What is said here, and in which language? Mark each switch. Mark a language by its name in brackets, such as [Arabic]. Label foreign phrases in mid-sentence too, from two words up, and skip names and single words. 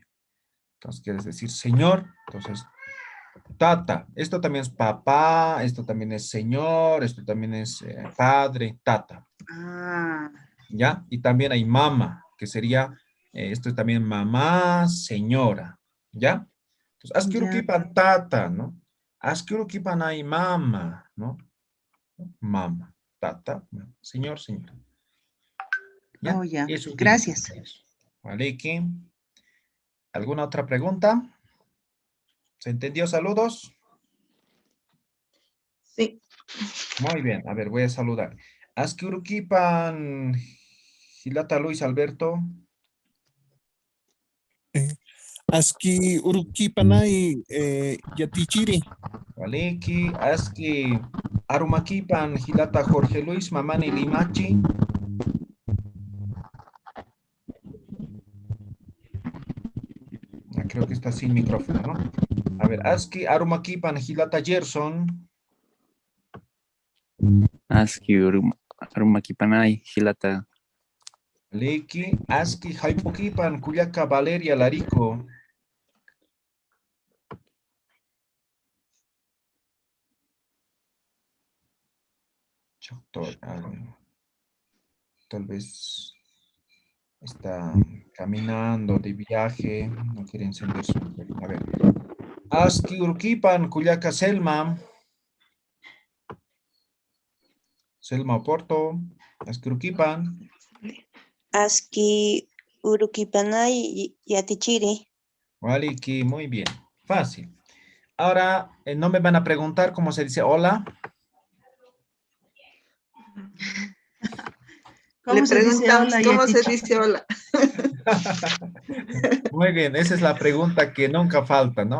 [Spanish] Entonces, quieres decir señor, entonces, tata. Esto también es papá, esto también es señor, esto también es padre, tata. Ah, ¿Ya? Y también hay mama, que sería, esto es también mamá, señora. ¿Ya? Entonces, [Aymara] asquirukipan tata, ¿no? Asquirukipan hay mama, ¿no? [Spanish] Mama, tata, mama. Señor, señora. ¿Ya? oh, ya. Eso utiliza. Gracias. Vale, ¿qué? ¿Alguna otra pregunta? ¿Se entendió? Saludos. Sí. Muy bien. A ver, voy a saludar. [Aymara] Asquirukipan Gilata Luis Alberto. Aski Urukipanay Yatichiri. Valeki. Aski Arumakipan Gilata Jorge Luis Mamani Limachi. [Spanish] Creo que está sin micrófono, ¿no? A ver, [Aymara] Aski Arumakipan Gilata Gerson. Aski Arumakipanay Hilata. Leki, Aski Haipokipan Kuyaka Valeria Larico. [Spanish] Tal vez está caminando de viaje, no quiere encender su... A ver. [Aymara] Aski Urquipan Kuyaka Selma. Selma Oporto. Aski Urquipan. Aski Urukipanay Yatichiri. Waliki, [Spanish] muy bien. Fácil. Ahora, no me van a preguntar cómo se dice hola. Le preguntamos cómo se dice hola. Muy bien, esa es la pregunta que nunca falta, ¿no?